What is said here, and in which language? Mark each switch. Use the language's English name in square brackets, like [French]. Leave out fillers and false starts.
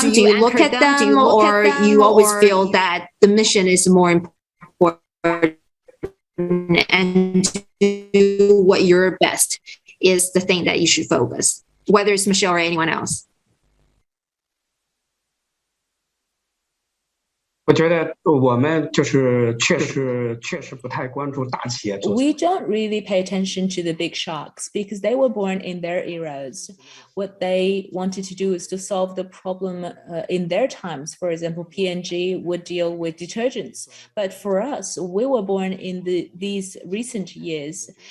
[English] Do you look at them? Or you always feel that the mission is more important and do what you're best is the thing that you should focus, whether it's Michelle or anyone else? [Chinese] 我觉得我们就是确实不太关注大企业做。 [English] We don't really pay attention to the big sharks because they were born in their eras. What they wanted to do is to solve the problem in their times. For example, P&G would deal with detergents. But for us, we were born in these recent years.